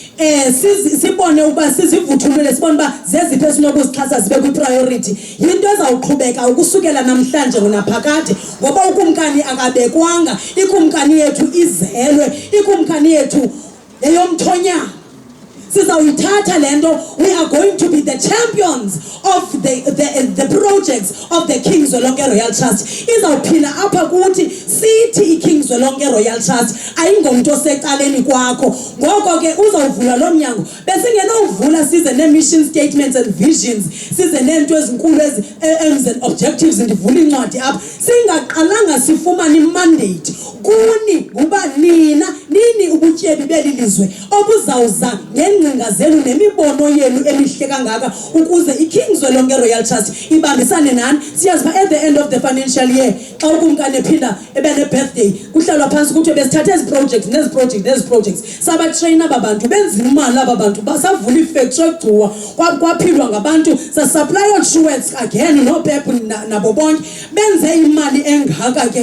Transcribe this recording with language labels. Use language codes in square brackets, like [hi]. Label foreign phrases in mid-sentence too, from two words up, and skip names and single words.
[xh] Sibone uba sizivuthulele sibone uba zeziphi esinokuzixhasa zibe kwi-priority. Yinto ezawuqhubeka ukusukela namhlanje naphakade ngoba ukumkani akabekwanga, ikumkani yethu izelwe, ikumkani yethu eyomthonyana. Sizawuyithatha lento, [en] we are going to be the champions of the projects of the King Zwelonke Royal Trust. [xh] Izawuphila apha kuthi sithi iKing Zwelonke Royal Trust ayingomntu osecaleni kwakho. Ngoko ke uzawuvula lo mnyango besingenowuvula size ne- [en] mission statements and visions, [xh] size neento ezinkulu [en] aims and objectives, [xh] ndivula incwadi apha singaqalanga sifumane mandate kuni uba nini ubutyebi belilizwe obuzawuza ngengcinga zenu nemibono yenu emihle kangaka ukuze iKing Zwelonke Royal Trust ibambisane nani. Siyazi [en] at the end of the financial year [xh] xa ukumkani ephinda ebe ne-birthday kuhlalwa phansi kuthiwe besithathe ezi projects sabatraina aba bantu benza imali aba bantu basavula ifactory egcuwa kwaphilwa ngabantu sasupply truworths again noPep nabo bonke benze imali engaka ke.